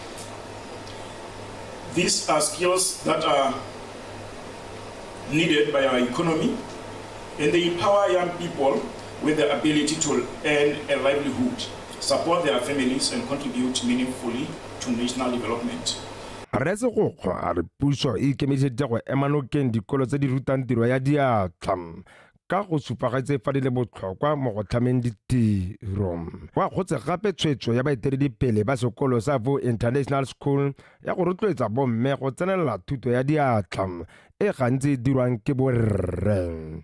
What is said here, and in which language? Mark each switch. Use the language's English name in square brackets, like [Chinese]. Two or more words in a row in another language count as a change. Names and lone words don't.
[English] These are skills that are needed by our economy, and they empower young people with the ability to earn a livelihood, support their families, and contribute meaningfully to national development. [Tswana] Re Segokgo a re puso e ikemiseditse go ema nokeng dikolo tse di rutang tiro ya diatla ka go supagetse fa di le botlhokwa mo go tlhameng ditiro. Wa kgotse gape tshwetso ya baeteledipele ba sekolo sa International School ya go rotloetsa bomme go tsenelela thuto ya diatla e gantsi dirwang ke borre.